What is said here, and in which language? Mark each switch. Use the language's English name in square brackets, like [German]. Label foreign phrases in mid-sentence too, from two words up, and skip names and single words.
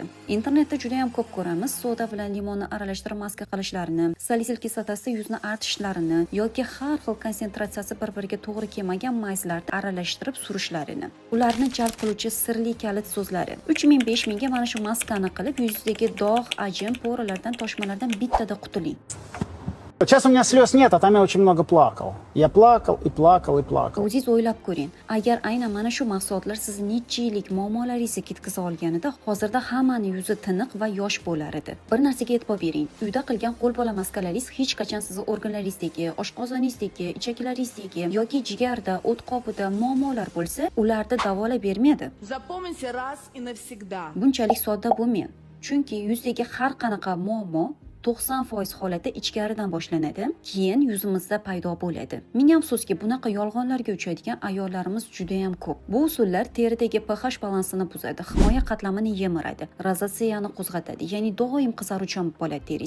[Uzbek] Internetda juda ham ko'p ko'ramiz soda bilan limonni aralashtirib maska qilishlarini, salisil kislotasida yuzni artishlarini yoki har xil konsentratsiyasi bir-biriga to'g'ri kelmagan mayzlarni aralashtirib surishlarini. Ularni jalb qiluvchi sirli kalit so'zlari. 3000-5000 ga mana shu maskani qilib yuzingizdagi dog', ajin, poralardan, toshmalardan bittada qutuling. [Russian] Сейчас у меня слез нет, а там я очень много плакал. Я плакал и плакал и плакал. [Uzbek] O'zingiz o'ylab ko'ring. Agar aynan mana shu mahsulotlar sizni necha yillik muammolaringizni ketkiza olganida, hozirda hammaning yuzi tiniq va yosh bo'lar edi. Bir narsaga e'tibor bering. Uyda qilgan qo'lbola maskalaringiz hech qachon sizni organlaringizdagi, oshqozoningizdagi, ichaklaringizdagi yoki jigarda, o't qobida muammolar bo'lsa, ularni davolab bermaydi. [Russian] Запомните раз и навсегда. [Uzbek] Bunchalik sodda bo'lmang. Chunki yuzdagi har qanaqa muammo 90% holatda ichkaridan boshlanadi, keyin yuzimizda paydo bo'ladi. Ming afsuski, bunaqa yolg'onlarga uchraydigan ayollarimiz juda ham ko'p. Bu usullar teridagi pH balansini buzadi, himoya qatlamini yemiradi, rozatsiyani qo'zg'atadi, ya'ni doim qizaruvchan bo'ladi teringiz.